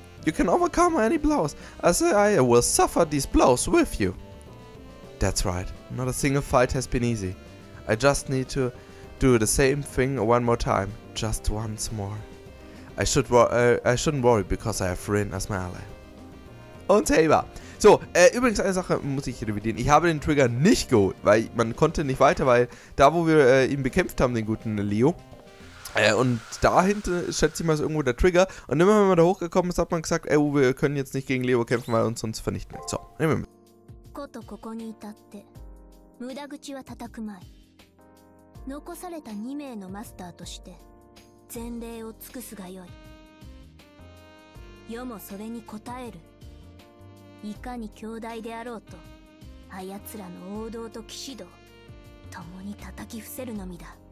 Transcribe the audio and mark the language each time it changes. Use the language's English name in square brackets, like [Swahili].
[English] You can overcome any blows, as I will suffer these blows with you. That's right. Not a single fight has been easy. I just need to do the same thing one more time. Just once more. I shouldn't worry because I have Rin as my ally. [German] Und Saber. So, übrigens eine Sache muss ich revidieren. Ich habe den Trigger nicht geholt, weil man konnte nicht weiter, weil da, wo wir ihn bekämpft haben, den guten Leo, und dahinter, schätze ich mal, ist irgendwo der Trigger. Und immer wenn man da hochgekommen ist, hat man gesagt, wir können jetzt nicht gegen Leo kämpfen, weil er uns sonst vernichten wird. So, nehmen wir mit. [Japanese] ことここに至って無駄口は叩くまい。残された2名のマスターとして前例を尽くすがよい。世もそれに応える。いかに強大であろうと、あやつらの王道と騎士道共に叩き伏せるのみだ。